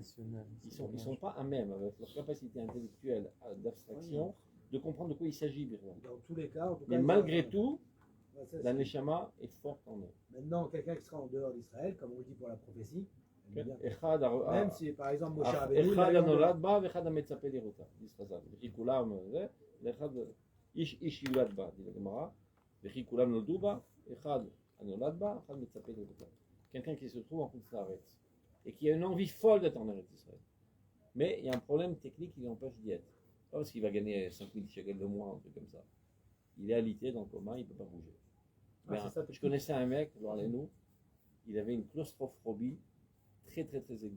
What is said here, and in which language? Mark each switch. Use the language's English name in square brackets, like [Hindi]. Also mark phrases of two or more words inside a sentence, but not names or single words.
[French] Ils ne sont pas à même, avec leur capacité intellectuelle d'abstraction, de comprendre de quoi il s'agit. Birman. Dans tous les cas, en tout cas, Mais il y a- malgré tout, Ouais, ça, la c'est- Neshama est forte en eux. Maintenant, quelqu'un qui sera en dehors d'Israël, comme on le dit pour la prophétie, aime bien. Echad Même si par exemple Moshe echad Rabbeinu, il allait en dehors. [Hebrew] הנולד בה ואחד המצפה לראותה. וכי כולם זה, ואחד איש יולד בה, [French] dit la Gemara. [Hebrew] וכי כולם נולדו בה, אחד הנולד בה, אחד מצפה לראותה. [French] Quelqu'un qui se trouve en Koutsaretz et qui a une envie folle d'être en Eretz Israël. Mais il y a un problème technique qui l'empêche d'y être. Pas parce qu'il va gagner 5000 shekels de mois, un truc comme ça. Il est alité dans le coma, il ne peut pas bouger. Mais, c'est ça, je connaissais un mec, nous, il avait une claustrophobie très très très aiguë.